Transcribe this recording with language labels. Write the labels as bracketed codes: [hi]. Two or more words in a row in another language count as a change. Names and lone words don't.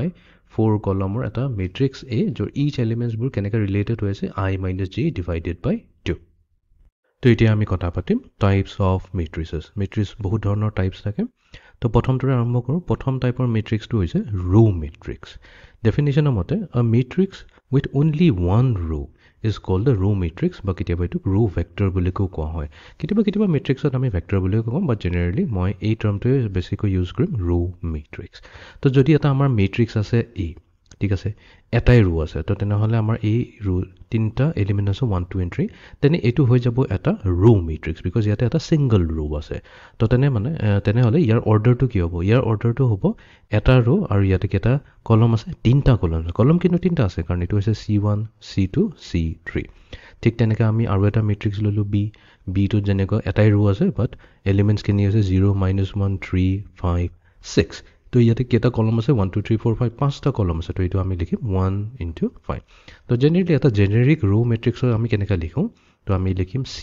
[as] 4 কলমৰ এটা ম্যাট্ৰিক্স A যৰ [en] each elements [as] বোৰ কেনেকৈ ৰিলেটেড হৈছে I - J [en] divided by [as] 2 তো এতিয়া আমি কথা পাতিম [en] types of matrices [as] মেট্ৰিক্স বহুত ধৰণৰ টাইপস থাকে তো প্ৰথমটোৰে আৰম্ভ কৰো প্ৰথম টাইপৰ মেট্ৰিক্সটো হৈছে [en] row matrix definition [as] মতে [en] a matrix with only one row is called the row matrix [as] বা কেতিয়াবা এটো [en] row vector [as] বুলি কোৱা হয় কেতিয়াবা মেট্ৰিক্সত আমি ভেক্টৰ বুলি কওঁ [en] but generally [as] মই এই টাৰ্মটো বেছিকৈ ইউজ কৰিম [en] row matrix [as] তো যদি এটা আমাৰ মেট্ৰিক্স আছে A ঠিক আছে এটাই ৰো আছে তো তেনেহলে আমাৰ এই ৰো তিনটা এলিমেন্ট আছে 1 2 and 3 তেনে এটো হৈ যাব এটা [en] row matrix [as] বিকজ ইয়াতে এটা [en] single row [as] আছে তো তেনেহলে ইয়াৰ অৰ্ডাৰটো কি হ'ব ইয়াৰ অৰ্ডাৰটো হ'ব এটা ৰো আৰু ইয়াতে কেটা কলম আছে তিনটা কলম কিন্তু তিনটা আছে কাৰণ এটো হৈছে C1 C2 C3 ঠিক তেনেকৈ আমি আৰু এটা মেট্ৰিক্স ললো B টো যেনেকৈ এটাই ৰো আছে [en] but elements [as] কিনি আছে 0 -1 3 5 6 তো ইয়াতে কেটা কলম আছে 1 2 3 4 5 পাঁচটা কলম আছে তো এটো আমি লিখিম 1 into 5 তো জেনাৰেলি এটা [en] generic row matrix [as] আমি কেনেকৈ লিখো তো আমি লিখিম